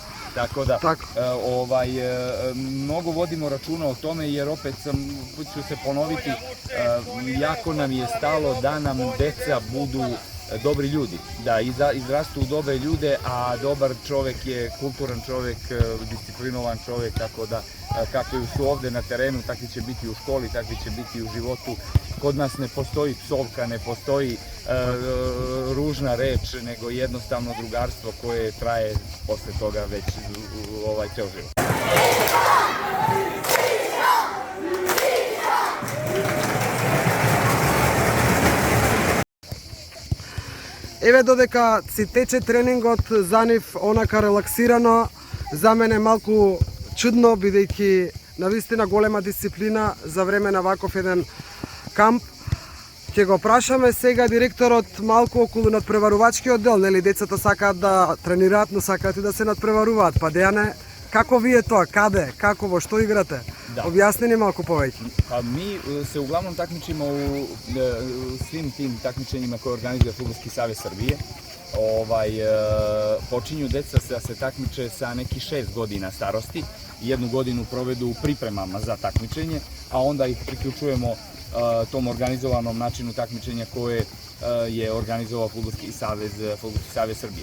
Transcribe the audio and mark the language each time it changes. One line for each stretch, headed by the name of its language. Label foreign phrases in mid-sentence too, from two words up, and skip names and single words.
Serbian: Tako da, mnogo vodimo računa o tome, jer opet ću se ponoviti, jako nam je stalo da nam deca budu dobri ljudi, da izrastu u dobre ljude, a dobar čovek je kulturan čovek, disciplinovan čovek, tako da kakvi su ovde na terenu, takvi će biti u školi, takvi će biti u životu. Kod nas ne postoji psovka, ne postoji ružna reč, nego jednostavno drugarstvo koje traje posle toga već ceo život.
Macedonian: Еве додека си тече тренингот за нив онака релаксирано, за мене малку чудно, бидејќи навистина голема дисциплина за време на ваков еден камп. Ќе го прашаме сега директорот малку околу надпреварувачкиот дел, нели децата сакаат да тренираат, но сакаат и да се надпреваруваат. Па Дејане, како ви е тоа? Каде? Како? Во што играте? Da. Objasni ni malko poveć.
Serbian: Pa mi se uglavnom takmičimo u svim tim takmičenjima koje organizuje Fudbalski savez Srbije. Počinju deca da se takmiče sa nekih 6 godina starosti, 1 godinu provedu u pripremama za takmičenje, a onda ih priključujemo tom organizovanom načinu takmičenja koje je organizovao Fudbalski savez Srbije.